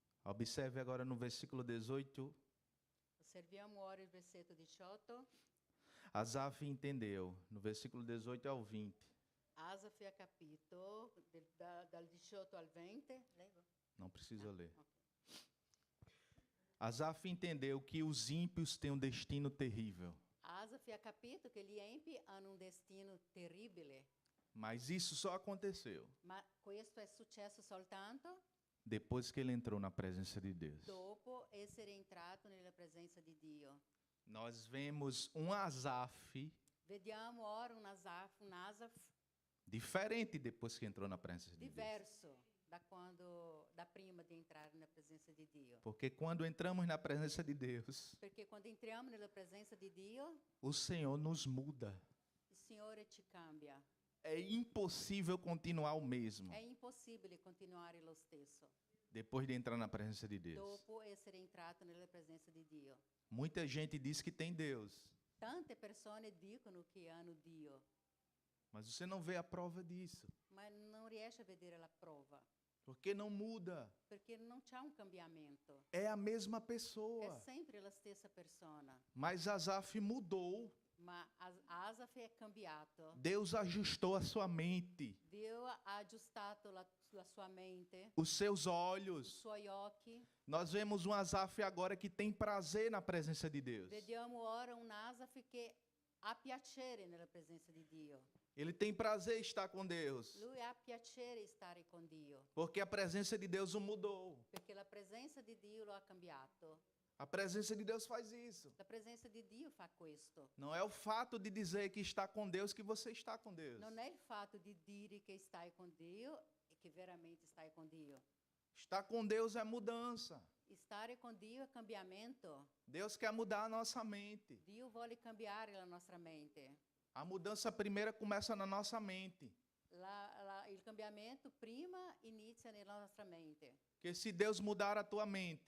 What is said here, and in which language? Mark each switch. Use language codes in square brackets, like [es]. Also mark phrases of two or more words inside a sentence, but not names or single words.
[pt] Observe agora no versículo 18. [it] Osserviamo ora il versetto 18. [pt] Asaf entendeu, no versículo 18 ao 20. [it] Asaf ha capito dal 18 al 20. Leggo? [pt] Não precisa ler. [it] Ok. [pt] Asaf entendeu que os ímpios têm um destino terrível. [it] Asaf ha capito che gli empi hanno un destino terribile, [pt] Mas isso só aconteceu [it] ma questo è successo soltanto [pt] depois que ele entrou na presença de Deus. [it] dopo essere entrato nella presenza di Dio. [pt] Nós vemos um Asaf [it] Vediamo ora un Asaf [pt] diferente depois que entrou na presença de Deus. [it] diverso da prima di entrare nella presenza di Dio. [pt] Porque quando entramos na presença de Deus, [it] Perché quando entriamo nella presenza di Dio, [pt] o Senhor nos muda. [it] il Signore ci cambia. [pt] É impossível continuar o mesmo [it] È impossibile continuare lo stesso [pt] depois de entrar na presença de Deus. [it] dopo essere entrato nella presenza di Dio. [pt] Muita gente diz que tem Deus, [it] Tante persone dicono che hanno Dio, [pt] mas você não vê a prova disso, [it] ma non riesce a vedere la prova, [pt] porque não muda. [it] perché non c'è un cambiamento. [pt] É a mesma [it] È [pt] pessoa. [it] sempre la stessa persona, [pt] Mas Asaf mudou. [it] ma Asaf è cambiato. [pt] Deus ajustou a sua mente, [it] Dio ha aggiustato la sua mente, [pt] os seus [it] i [pt] olhos. [it] suoi occhi. [pt] Nós vemos um Asaf agora que tem prazer na presença de Deus. [it] Vediamo ora un Asaf che ha piacere nella presenza di Dio. [pt] Ele tem prazer em estar com Deus, [it] Lui ha piacere di stare con Dio, [pt] porque a presença de Deus o mudou. [it] perché la presenza di Dio lo ha cambiato. [pt] A presença de Deus faz isso. [it] La presenza di Dio fa questo. [pt] Não é o fato de dizer que está com Deus que você está com Deus. [it] Non è il fatto di dire che stai con Dio e che veramente stai con Dio. [pt] Estar com Deus é mudança. [it] Stare con Dio è cambiamento. [pt] Deus quer mudar a nossa mente. [it] Dio vuole cambiare la nostra mente. [pt] A mudança primeira começa na nossa mente. [it] Il cambiamento prima inizia nella nostra mente. [pt] Porque se Deus mudar a tua mente,